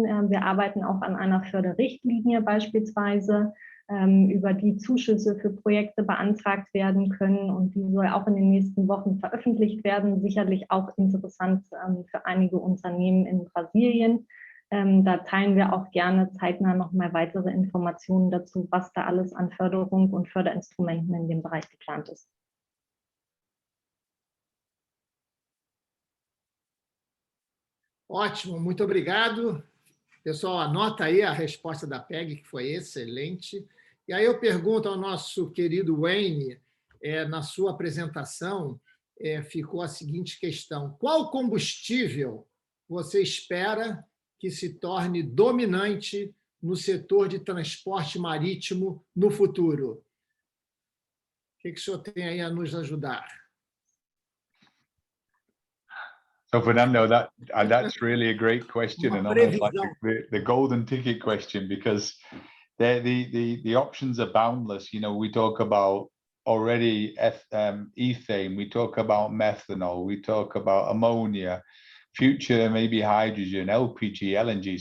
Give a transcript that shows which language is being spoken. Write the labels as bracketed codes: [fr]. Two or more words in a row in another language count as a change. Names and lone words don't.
[de] Wir arbeiten auch an einer Förderrichtlinie beispielsweise, über die Zuschüsse für Projekte beantragt werden können, und die soll auch in den nächsten Wochen veröffentlicht werden. Sicherlich auch interessant für einige Unternehmen in Brasilien. Da teilen wir auch gerne zeitnah noch mal weitere Informationen dazu, was da alles an Förderung und Förderinstrumenten in dem Bereich geplant ist. [pt] Ótimo, muito obrigado. Pessoal, anota aí a resposta da PEG, que foi excelente. E aí eu pergunto ao nosso querido Wayne, na sua apresentação, ficou a seguinte questão: qual combustível você espera que se torne dominante no setor de transporte marítimo no futuro? O que o senhor tem aí a nos ajudar? [en] So Fernando, that's really a great question, and almost like the golden ticket question, because the options are boundless. You know, we talk about already ethane, we talk about methanol, we talk about ammonia, future maybe hydrogen, LPG, LNG.